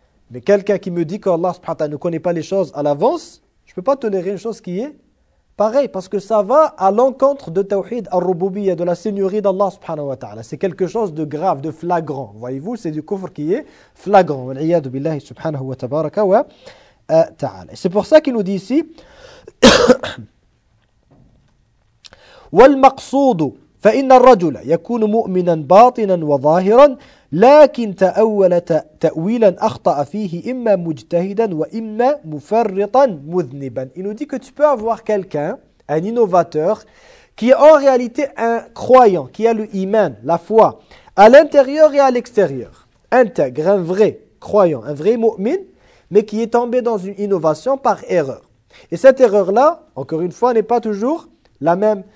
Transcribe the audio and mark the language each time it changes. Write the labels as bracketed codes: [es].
[fr] Mais quelqu'un qui me dit qu'Allah subhanahu wa ta'ala ne connaît pas les choses à l'avance, je ne peux pas tolérer une chose qui est pareille, parce que ça va à l'encontre de tawhid al-rububiyya, de la seigneurie d'Allah subhanahu wa ta'ala. C'est quelque chose de grave, de flagrant. Voyez-vous, c'est du kufr qui est flagrant. [ar] Wal'iyadu billahi subhanahu wa tabaraka wa ta'ala. [fr] C'est pour ça qu'il nous dit ici [ar] وَالْمَقْصُودُ فَإِنَّ الرَّجُلَ يَكُونُ مُؤْمِنًا بَاطِنًا وَظَاهِرًا لكن تأول تأويلا أخطأ فيه إما مجتهدا وإما مفرطا مذنبا. [fr] Il nous dit que tu peux avoir quelqu'un, un innovateur, qui est en réalité un croyant, qui a le iman, la foi, à l'intérieur et à l'extérieur, intègre, un vrai croyant, un vrai mu'min, mais qui est tombé dans une innovation par erreur. Et cette erreur-là, encore une fois, n'est pas toujours la même.